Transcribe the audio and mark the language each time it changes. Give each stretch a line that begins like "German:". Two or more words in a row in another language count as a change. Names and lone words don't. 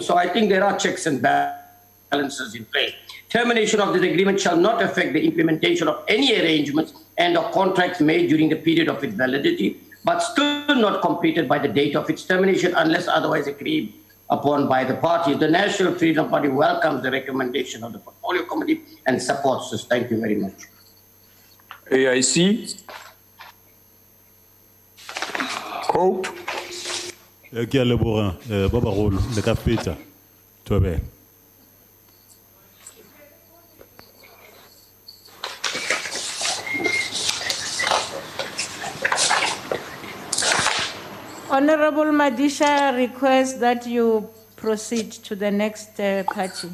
English: So I think there are checks and balances in place. Termination of this agreement shall not affect the implementation of any arrangements and or contracts made during the period of its validity, but still not completed by the date of its termination unless otherwise agreed upon by the parties. The National Freedom Party welcomes the recommendation of the Portfolio Committee and supports this. Thank you very much. AIC? Hope.
Northern Sotho: Ke a leboga ba bagolo le ka feta Thobela.
English: Honorable Madisha requests that you proceed to the next party.